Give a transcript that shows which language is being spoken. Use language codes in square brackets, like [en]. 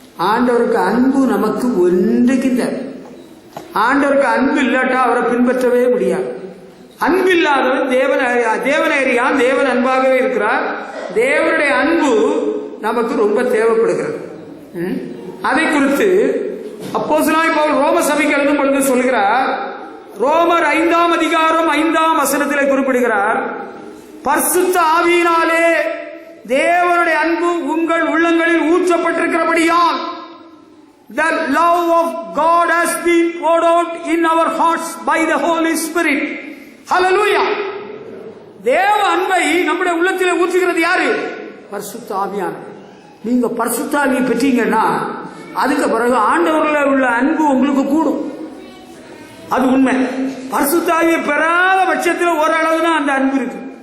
[ta] ஆண்டவருக்கு அன்பு நமக்கு ஒன்றுக்கின்ற. ஆண்டவருக்கு அன்பு இல்லாட்டா அவரை பின்பற்றவே முடியாது. அன்பு இல்லாதவன் தேவனேரியான். தேவன் அன்பாகவே இருக்கிறார். தேவனுடைய அன்பு நமக்கு ரொம்ப தேவைப்படுகிறது. அதை குறித்து அப்போஸ்தலனாகிய பவுல் ரோம சபைக்கு எழுதும் பொழுது சொல்கிறார். ரோமர் 5ஆம் அதிகாரம் 5ஆம் வசனத்திலே குறிப்பிடுகிறார், பரிசுத்த ஆவியினாலே தேவனுடைய அன்பு உங்கள் உள்ளங்களில் ஊற்றப்பட்டிருக்கிறபடியால் [en] the love of God has been poured out in our hearts by the Holy Spirit. Hallelujah. [ta] தேவ அன்பை நம்முடைய உள்ளத்திலே ஊற்றுகிறது யாரு? பரிசுத்த ஆவியானவர். நீங்க பரிசுத்த ஆவியை பெற்றீங்கன்னா அதுக்கு பிறகு ஆண்டவர்ல உள்ள அன்பு உங்களுக்கு கூடும். அது உண்மை. பரிசுத்த ஆவியை பெறாத பட்சத்தில் ஓரளவு தான் அந்த அன்பு இருக்கு.